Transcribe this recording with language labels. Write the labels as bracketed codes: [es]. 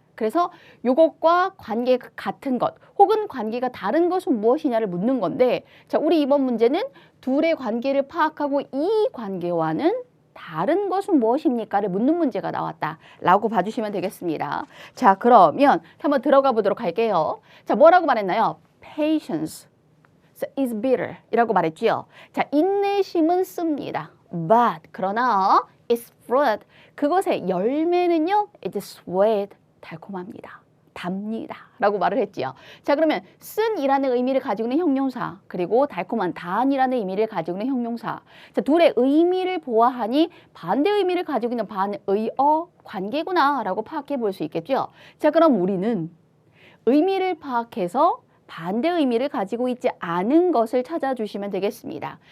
[ko] 그래서 이것과 관계가 같은 것 혹은 관계가 다른 것은 무엇이냐를 묻는 건데 자, 우리 이번 문제는 둘의 관계를 파악하고 이 관계와는 다른 것은 무엇입니까를 묻는 문제가 나왔다라고 봐주시면 되겠습니다. 자, 그러면 한번 들어가 보도록 할게요. 자, 뭐라고 말했나요? [en] Patience is bitter [ko] 이라고 말했지요. 자, 인내심은 씁니다. [en] But [ko] 그러나 [en] it's fruit [ko] 그것의 열매는요 [en] it's sweet [ko] 달콤합니다. 답니다. 라고 말을 했지요. 자, 그러면 쓴이라는 의미를 가지고 있는 형용사 그리고 달콤한 단이라는 의미를 가지고 있는 형용사 자, 둘의 의미를 보아하니 반대 의미를 가지고 있는 반의어 관계구나 라고 파악해 볼 수 있겠죠. 자, 그럼 우리는 의미를 파악해서 반대 의미를 가지고 있지 않은 것을 찾아주시면 되겠습니다.